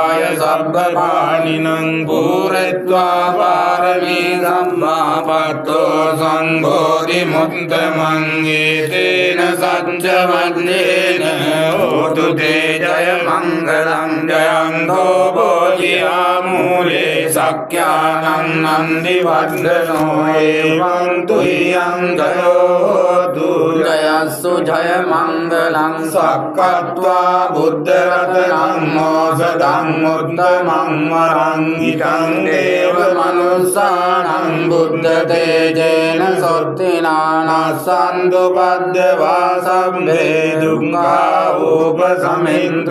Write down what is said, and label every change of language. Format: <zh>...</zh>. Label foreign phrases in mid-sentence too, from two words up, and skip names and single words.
<pi>සබ්බපාණිනං පූරෙත්වා පාරමී සම්මාපත්තෝ සංඝෝධි මුත්තමං ඒතේන සච්ච වද්දේන හෝතු තේ ජය මංගලං ජයන්තෝ බෝධියා මූලේ සක්ඛ්‍යානං නන්දි වද්දනෝ එවං තුයං ගයෝතු ජයස්සු ජය මංගලං සක්කත්වා බුද්ධ රතනං මෝසදං උත්තමං වරං ඊටං දේව මනුස්සානං බුද්ධ තේජේන සොත්තිනානස්සන්තු පද්දවා සම්මේ දුක්ඛා උපසමින්තු</pi>